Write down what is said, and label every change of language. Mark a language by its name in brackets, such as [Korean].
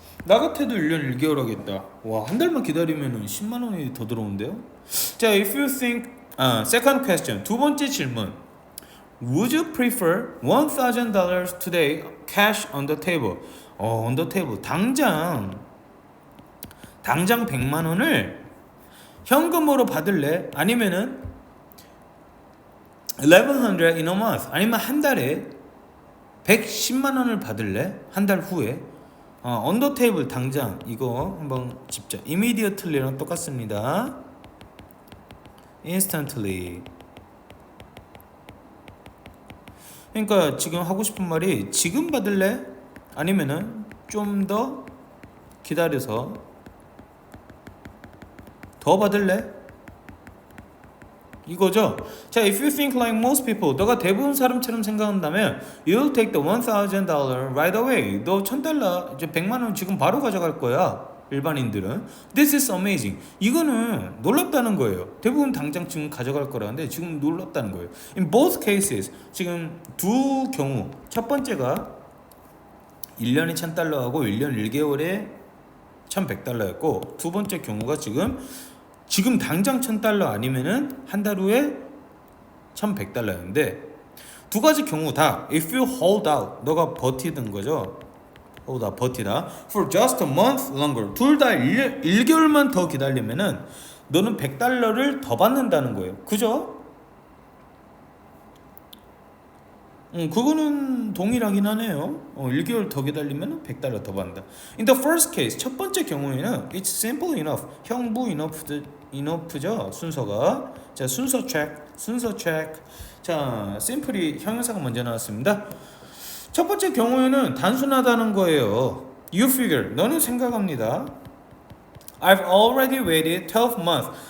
[Korean] 나 같아도 1년 1개월 하겠다. 와, 한 달만 기다리면은 10만 원이 더 들어온대요. [English] 자, if you think second question. [Korean] 두 번째 질문. [English] Would you prefer $1,000 today cash on the table? on the table. [Korean] 당장 100만 원을 현금으로 받을래? 아니면은 [English] 1100 in a month. [Korean] 아니면 한 달에 110만 원을 받을래? 한 달 후에. [English] on the table [Korean] 당장 이거 한번 짚자. immediately랑 똑같습니다. [English] instantly. [Korean] 그러니까 지금 하고 싶은 말이 지금 받을래? 아니면은 좀 더 기다려서 더 받을래? 이거죠. [English] 자, if you think like most people, [Korean] 너가 대부분 사람처럼 생각한다면 [English] you'll take the $1,000 right away. [Korean] 너 $1,000, 이제 100만 원 지금 바로 가져갈 거야. 일반인들은. [English] This is amazing. [Korean] 이거는 놀랍다는 거예요. 대부분 당장 지금 가져갈 거라는데 지금 놀랍다는 거예요. [English] In both cases, [Korean] 지금 두 경우, 첫 번째가 1년에 $1,000하고 1년 1개월에 $1,100였고, 두 번째 경우가 지금 당장 $1,000 아니면은 한 달 후에 $1,100였는데, 두 가지 경우 다 [English] if you hold out, [Korean] 너가 버티는 거죠. 버티다. [English] For just a month longer. [Korean] 둘 다 1개월만 더 기다리면은 너는 $100를 더 받는다는 거예요. 그죠? 그거는 동일하긴 하네요. 1개월 더 기다리면 $100 더 받는다. [English] In the first case, [Korean] 첫 번째 경우에는 [English] it's simple enough. [Korean] 형부 enough죠. 순서가. 자, 순서 check. 자, simple이 형용사가 먼저 나왔습니다. 첫 번째 경우에는 단순하다는 거예요. [English] You figure, [Korean] 너는 생각합니다. [English] I've already waited 12 months.